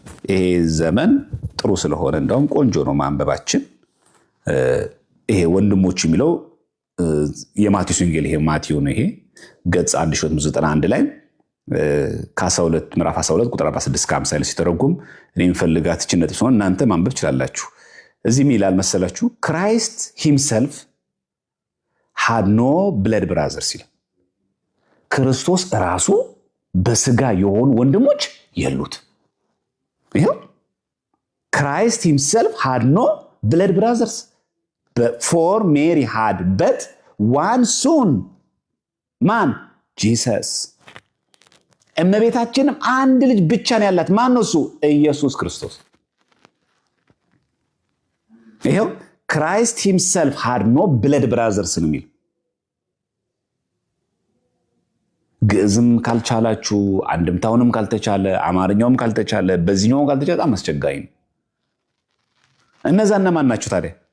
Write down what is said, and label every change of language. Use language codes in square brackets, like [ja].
[am] ይሄ ዘመን ጥሩ ስለሆነ እንደውም ቆንጆ ነው ማንበባችን። ይሄ ወንድሞቹ የሚለው የማቴዎስ ወንጌል ይሄ ማቴዎ ነው። ይሄ ገጽ 1091 ላይ ከ12 ምዕራፍ 12 ቁጥር 46-50 ላይ ሲተረጉም እኔ የምፈልጋት እችን ነጥብ ሲሆን እናንተ ማንበብ ትችላላችሁ። እዚህ ምን ይላል መሰላችሁ? [en] ክራይስት ሂምሰልፍ had no blood brothers [am] ይላል። ክርስቶስ ራሱ በስጋ የሆኑ ወንድሞች የሉት። ይሄው [en] ክራይስት ሂምሰልፍ had no blood brothers for Mary had but one son [am] ማን? ጂሰስ። እመቤታችንም አንድ ልጅ ብቻ ነው ያላት። ማን ነው እሱ? ኢየሱስ ክርስቶስ። ይሄው [en] ክራይስት ሂምሰልፍ had no blood brothers [am] ነው የሚል። ግዕዝም ካልቻላችሁ አንድምታውንም ካልተቻለ አማርኛውም ካልተቻለ በዚህኛውም ካልተቻለ በጣም አስቸጋሪ ነው። እነዛ እነማን ናቸው ታዲያ?